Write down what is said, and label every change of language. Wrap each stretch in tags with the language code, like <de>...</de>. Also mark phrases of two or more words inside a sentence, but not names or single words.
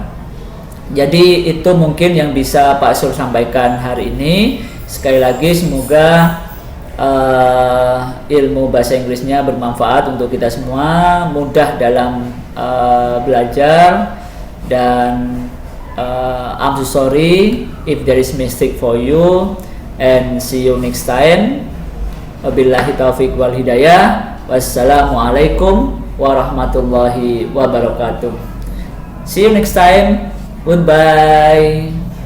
<id>Jadi itu mungkin yang bisa Pak Sur sampaikan hari ini. Sekali lagi semoga ilmu bahasa Inggrisnya bermanfaat untuk kita semua, mudah dalam belajar, dan</id> <en>I'm so sorry if there is mistake for you, and see you next time.</en> <ar>وبالله التوفيق والهداية. والسلام عليكم ورحمة الله وبركاته.</ar> <en>See you next time. Goodbye.</en>